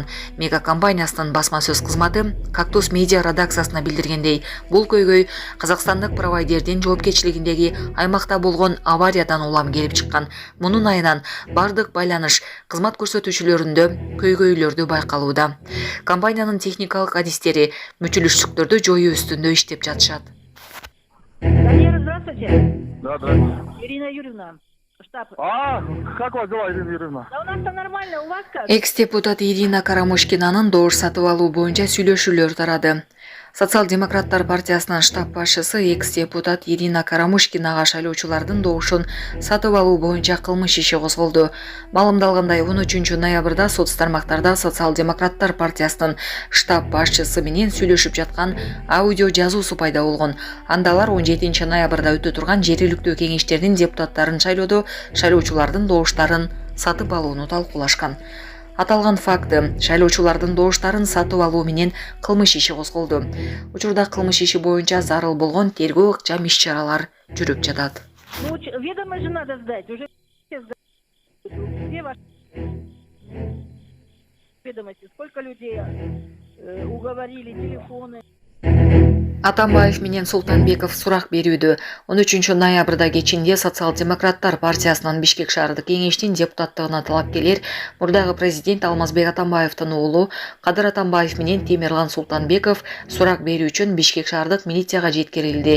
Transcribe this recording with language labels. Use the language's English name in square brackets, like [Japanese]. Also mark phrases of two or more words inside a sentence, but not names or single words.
[Kyrgyz] Мега компаниясынын басма сөз кызматы Кактус медиа редакциясына билдиргендей, бул көйгөй казакстандык провайдердин жоопкерчилигиндеги аймакта болгон авариядан улам келип чыккан. Мунун айынан бардык байланыш кызмат көрсөтүүчүлөрүндө көйгөйлөрдү байкалууда. Компаниянын техникалык адистери мүчүлүштүктөрдү жоюу үстүндө иштеп жатышат. [Russian] Валера, здравствуйте. Да, здравствуйте. Ирина Юрьевна, штаб. Как у вас дела, Ирина Юрьевна? Да у нас-то нормально, у вас как? [Kyrgyz] Экс-депутат Ирина Карамушкинанын добуш сатып алуу боюнча сүйлөшүүлөр тарады. Социал-демократтар партиясынын штаб башчысы экс-депутат Ирина Карамушкинага шайлоочулардын добушун сатып алуу боюнча кылмыш иши козголду. Маалымдалгандай, 13 ноябрда соц тармактарда Социал-демократтар партиясынын штаб башчысы менен сүйлөшүп жаткан аудио жазуусу пайда болгон. Анда алар 17 ноябрда өтө турган жергиликтүү кеңештердин депутаттарын шайлоодо шайлоочулардын добуштарын сатып алууну талкуулашкан. Аталган факты шайлоочулардын добуштарын сатып алуу менен кылмыш иши козголду. Учурда кылмыш иши боюнча зарыл болгон тергөө ыкчам иш-чаралар жүрүп жатат. [Russian] Ну, ведомость же надо сдать, уже где ваши ведомости, сколько людей уговорили, телефоны. [Kyrgyz] Атамбаев менен Султанбеков сурак берүүдө 13 ноябрда кечинде Социал-демократтар партиясынын Бишкек шаардык кеңештин депутаттыгына талапкерлер мурдагы президент Алмазбек Атамбаевдин уулу Кадыр Атамбаев менен Темирлан Султанбеков сурак берүү үчүн Бишкек шаардык милицияга жеткирилди.